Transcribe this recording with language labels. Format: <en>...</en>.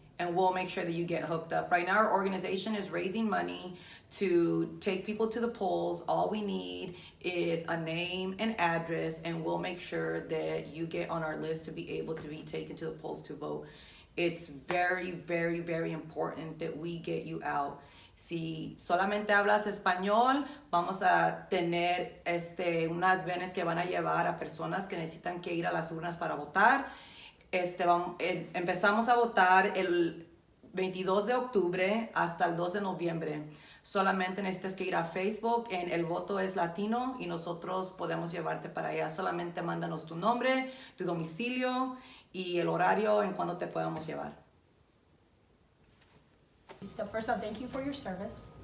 <en>And we'll make sure that you get hooked up. Right now, our organization is raising money to take people to the polls. All we need is a name and address, and we'll make sure that you get on our list to be able to be taken to the polls to vote. It's very, very, very important that we get you out.</en> <es>Si solamente hablas español, vamos a tener unas venes que van a llevar a personas que necesitan que ir a las urnas para votar. Empezamos a votar el 22 de octubre hasta el 2 de noviembre. Solamente necesitas que ir a Facebook en El Voto es Latino y nosotros podemos llevarte para allá. Solamente mándanos tu nombre, tu domicilio y el horario en cuando te podamos llevar.</es> <en>So first off, thank you for your service.</en>